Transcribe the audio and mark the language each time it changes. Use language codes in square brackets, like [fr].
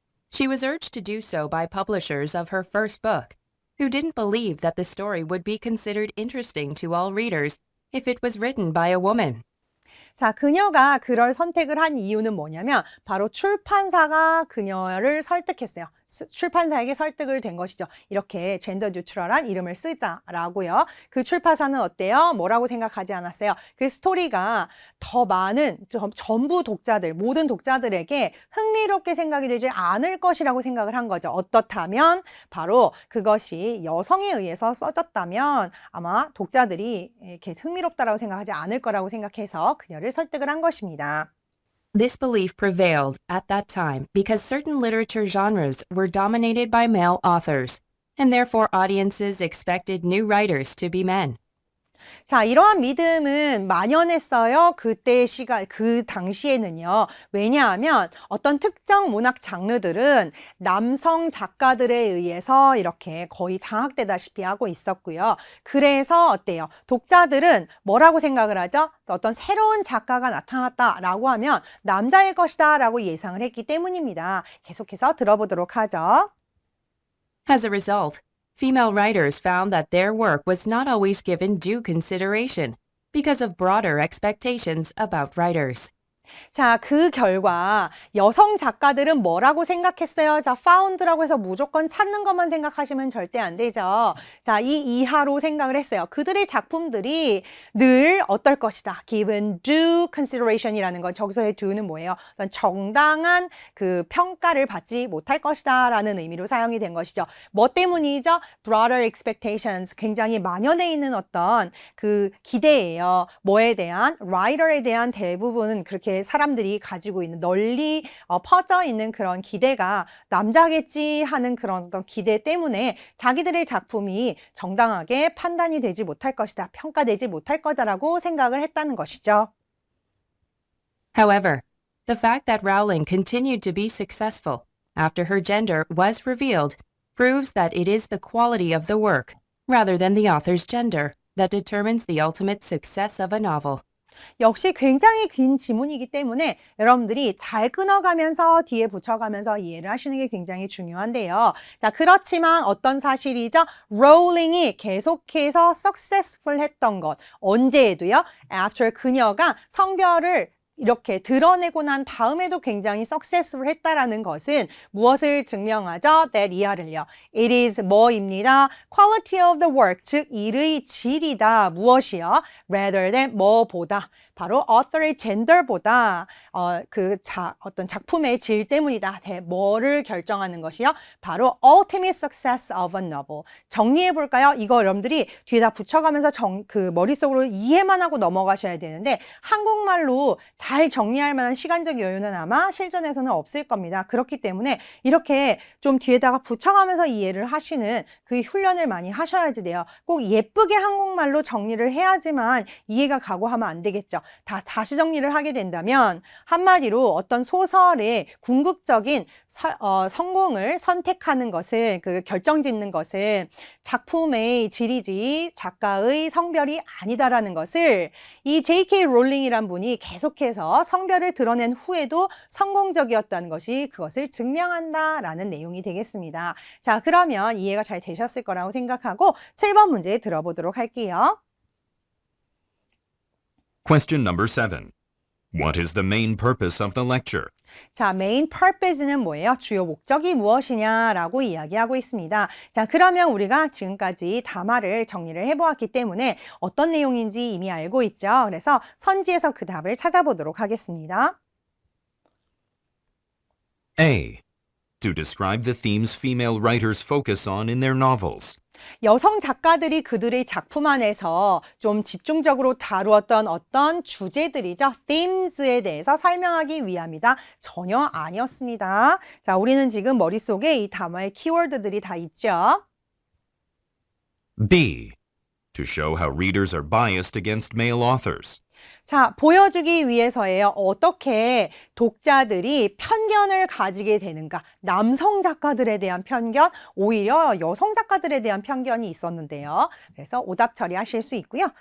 [en] She was urged to do so by publishers of her first book, who didn't believe that the story would be considered interesting to all readers if it was written by a woman. [ko] 자, 그녀가 그럴 선택을 한 이유는 뭐냐면 바로 출판사가 그녀를 설득했어요. 출판사에게 설득을 된 것이죠. 이렇게 젠더 뉴트럴한 이름을 쓰자라고요. 그 출판사는 어때요? 뭐라고 생각하지 않았어요? 그 스토리가 더 많은 전부 독자들, 모든 독자들에게 흥미롭게 생각이 되지 않을 것이라고 생각을 한 거죠. 어떻다면 바로 그것이 여성에 의해서 써졌다면 아마 독자들이 이렇게 흥미롭다라고 생각하지 않을 거라고 생각해서 그녀를 설득을 한 것입니다. [en] This belief prevailed at that time because certain literature genres were dominated by male authors, and therefore audiences expected new writers to be men. [ko] 자, 이러한 믿음은 만연했어요. 그 당시에는요. 왜냐하면 어떤 특정 문학 장르들은 남성 작가들에 의해서 이렇게 거의 장악되다시피 하고 있었고요. 그래서 어때요? 독자들은 뭐라고 생각을 하죠? 어떤 새로운 작가가 나타났다라고 하면 남자일 것이다 라고 예상을 했기 때문입니다. 계속해서 들어보도록 하죠. [en] As a result, female writers found that their work was not always given due consideration because of broader expectations about writers. [ko] 자, 그 결과 여성 작가들은 뭐라고 생각했어요? 자, found라고 해서 무조건 찾는 것만 생각하시면 절대 안 되죠. 자, 이 이하로 생각을 했어요. 그들의 작품들이 늘 어떨 것이다. [en] given due consideration [ko] 이라는 건 저기서의 due는 뭐예요? 어떤 정당한 그 평가를 받지 못할 것이다 라는 의미로 사용이 된 것이죠. 뭐 때문이죠? [en] broader expectations, [ko] 굉장히 만연해 있는 어떤 그 기대예요. 뭐에 대한? writer에 대한 대부분은 그렇게 사람들이 가지고 있는 널리 퍼져 있는 그런 기대가 남자겠지 하는 그런 어떤 기대 때문에 자기들의 작품이 정당하게 판단이 되지 못할 것이다, 평가되지 못할 거다라고 생각을 했다는 것이죠. [en] However, the fact that Rowling continued to be successful after her gender was revealed proves that it is the quality of the work, rather than the author's gender, that determines the ultimate success of a novel. [ko] 역시 굉장히 긴 지문이기 때문에 여러분들이 잘 끊어가면서 뒤에 붙여가면서 이해를 하시는 게 굉장히 중요한데요. 자, 그렇지만 어떤 사실이죠? 롤링이 계속해서 successful 했던 것. 언제에도요? After 그녀가 성별을 이렇게 드러내고 난 다음에도 굉장히 successful 했다라는 것은 무엇을 증명하죠? that 이하를요. [en] It is [ko] 뭐입니다. [en] quality of the work, [ko] 즉 일의 질이다. 무엇이요? [en] rather than [ko] 뭐보다. 바로 author의 gender보다 어떤 작품의 질 때문이다. 뭐를 결정하는 것이요? 바로 [en] ultimate success of a novel. [ko] 정리해 볼까요? 이거 여러분들이 뒤에다 붙여가면서 머릿속으로 이해만 하고 넘어가셔야 되는데 한국말로 잘 정리할 만한 시간적 여유는 아마 실전에서는 없을 겁니다. 그렇기 때문에 이렇게 좀 뒤에다가 붙여가면서 이해를 하시는 그 훈련을 많이 하셔야지 돼요. 꼭 예쁘게 한국말로 정리를 해야지만 이해가 가고 하면 안 되겠죠. 다시 정리를 하게 된다면 한마디로 어떤 소설의 궁극적인 성공을 선택하는 것은 결정짓는 것은 작품의 질이지 작가의 성별이 아니다라는 것을 이 J.K. 롤링이란 분이 계속해서 성별을 드러낸 후에도 성공적이었다는 것이 그것을 증명한다라는 내용이 되겠습니다. 자, 그러면 이해가 잘 되셨을 거라고 생각하고 7번 문제 들어보도록 할게요. [en] Question number 7. What is the main purpose of the lecture? [ko] 자, [en] main purpose [ko] 는 뭐예요? 주요 목적이 무엇이냐라고 이야기하고 있습니다. 자, 그러면 우리가 지금까지 담화를 정리를 해보았기 때문에 어떤 내용인지 이미 알고 있죠? 그래서 선지에서 그 답을 찾아보도록 하겠습니다. [en] A. To describe the themes female writers focus on in their novels. [ko] 여성 작가들이 그들의 작품 안에서 좀 집중적으로 다루었던 어떤 주제들이죠. themes에 대해서 설명하기 위함이다. 전혀 아니었습니다. 자, 우리는 지금 머릿속에 이 단어의 키워드들이 다 있죠. [en] B. To show how readers are biased against male authors. [ko] 자, 보여주기 위해서예요. 어떻게 독자들이 편견을 가지게 되는가. 남성 작가들에 대한 편견, 오히려 여성 작가들에 대한 편견이 있었는데요. 그래서 오답 처리하실 수 있고요.